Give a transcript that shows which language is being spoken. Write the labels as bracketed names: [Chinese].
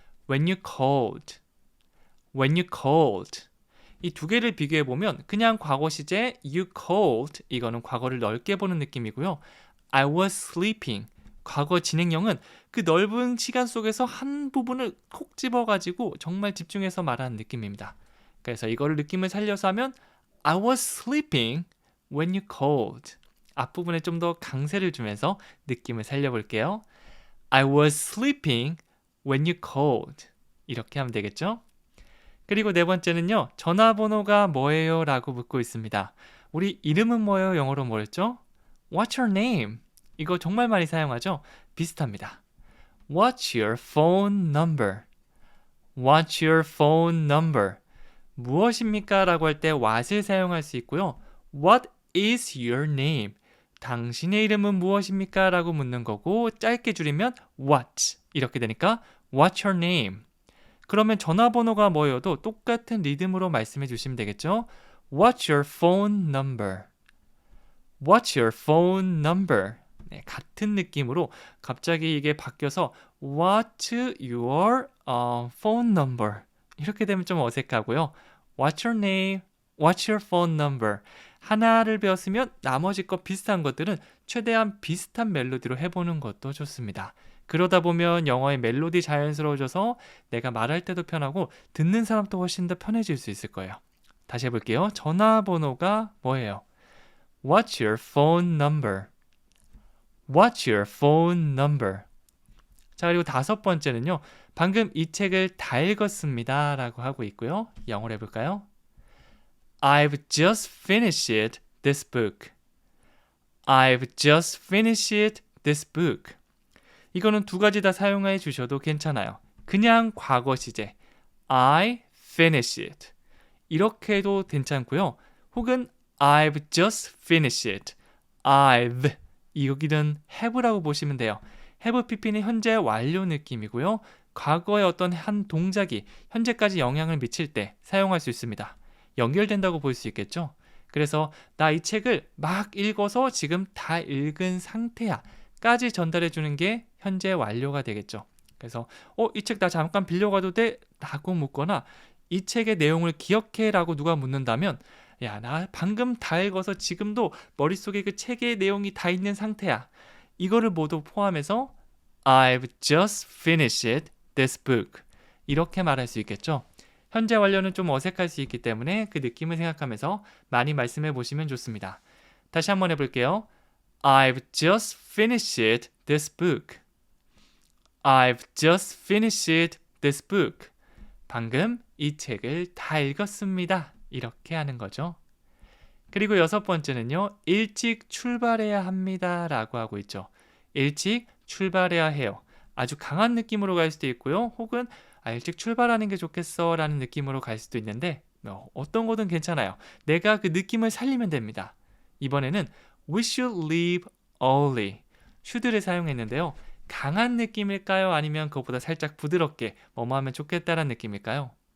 [English] When you called. When you called. [Korean] 이 두 개를 비교해 보면 그냥 과거 시제 [English] you called [Korean] 이거는 과거를 넓게 보는 느낌이고요. [English] I was sleeping. [Korean] 과거 진행형은 그 넓은 시간 속에서 한 부분을 콕 집어가지고 정말 집중해서 말하는 느낌입니다. 그래서 이거를 느낌을 살려서 하면 [English] I was sleeping when you called. [Korean] 앞부분에 좀 더 강세를 주면서 느낌을 살려볼게요. [English] I was sleeping when you called. [Korean] 이렇게 하면 되겠죠? 그리고 네 번째는요. 전화번호가 뭐예요? 라고 묻고 있습니다. 우리 이름은 뭐예요? 영어로 뭐였죠? [English] What's your name? [Korean] 이거 정말 많이 사용하죠? 비슷합니다. [English] What's your phone number? What's your phone number? [Korean] 무엇입니까? 라고 할 때 what을 사용할 수 있고요. [English] What is your name? [Korean] 당신의 이름은 무엇입니까? 라고 묻는 거고 짧게 줄이면 what 이렇게 되니까 [English] What's your name? [Korean] 그러면 전화번호가 뭐여도 똑같은 리듬으로 말씀해 주시면 되겠죠? [English] What's your phone number? What's your phone number? [Korean] 네, 같은 느낌으로 갑자기 이게 바뀌어서 [English] What's your phone number? [Korean] 이렇게 되면 좀 어색하고요. [English] What's your name? What's your phone number? [Korean] 하나를 배웠으면 나머지 것 비슷한 것들은 최대한 비슷한 멜로디로 해보는 것도 좋습니다. 그러다 보면 영어의 멜로디 자연스러워져서 내가 말할 때도 편하고 듣는 사람도 훨씬 더 편해질 수 있을 거예요. 다시 해볼게요. 전화번호가 뭐예요? [English] What's your phone number? What's your phone number? [Korean] 자, 그리고 다섯 번째는요. 방금 이 책을 다 읽었습니다 라고 하고 있고요. 영어로 해볼까요? [English] I've just finished this book. I've just finished this book. [Korean] 이거는 두 가지 다 사용해 주셔도 괜찮아요. 그냥 과거 시제 [English] I finished [Korean] 이렇게 해도 괜찮고요. [English] 혹은 I've just finished. [Korean] I've 여기는 have라고 보시면 돼요. have pp는 현재 완료 느낌이고요. 과거의 어떤 한 동작이 현재까지 영향을 미칠 때 사용할 수 있습니다. 연결된다고 볼 수 있겠죠. 그래서 나 이 책을 막 읽어서 지금 다 읽은 상태야 까지 전달해 주는 게 현재 완료가 되겠죠. 그래서 이 책 나 잠깐 빌려가도 돼? 라고 묻거나 이 책의 내용을 기억해? 라고 누가 묻는다면 야, 나 방금 다 읽어서 지금도 머릿속에 그 책의 내용이 다 있는 상태야. 이거를 모두 포함해서 [English] I've just finished this book. [Korean] 이렇게 말할 수 있겠죠. 현재 완료는 좀 어색할 수 있기 때문에 그 느낌을 생각하면서 많이 말씀해 보시면 좋습니다. 다시 한번 해볼게요. [English] I've just finished this book. I've just finished this book. [Korean] 방금 이 책을 다 읽었습니다. 이렇게 하는 거죠. 그리고 여섯 번째는요. 일찍 출발해야 합니다. 라고 하고 있죠. 일찍 출발해야 해요. 아주 강한 느낌으로 갈 수도 있고요. 혹은 일찍 출발하는 게 좋겠어 라는 느낌으로 갈 수도 있는데 어떤 거든 괜찮아요. 내가 그 느낌을 살리면 됩니다. 이번에는 [English] We should leave early. [Korean] should를 사용했는데요. 강한 느낌일까요? 아니면 그것보다 살짝 부드럽게 뭐뭐 하면 좋겠다라는 느낌일까요?